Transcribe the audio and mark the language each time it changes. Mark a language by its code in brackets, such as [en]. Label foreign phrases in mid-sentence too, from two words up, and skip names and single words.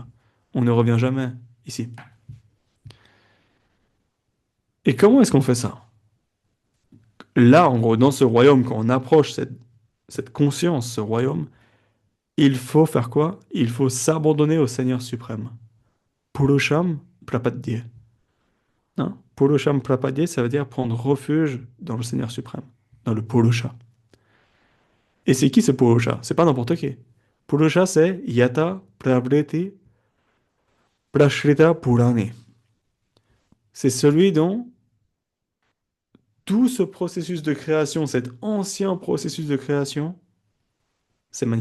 [fr] On ne revient jamais ici. Et comment est-ce qu'on fait ça? Là, en gros, dans ce royaume, quand on approche cette conscience, ce royaume, il faut faire quoi? Il faut s'abandonner au Seigneur suprême. [sa] Purusham prapadye. Hein? Purusham prapadye, [fr] ça veut dire prendre refuge dans le Seigneur suprême, dans le Purusha. Et c'est qui ce Purusha? C'est pas n'importe qui. [sa] Purusha, c'est Yata Pravriti Prashrita Purani. [fr] C'est celui dont tout ce processus de création, cet ancien processus de création, s'est manifesté.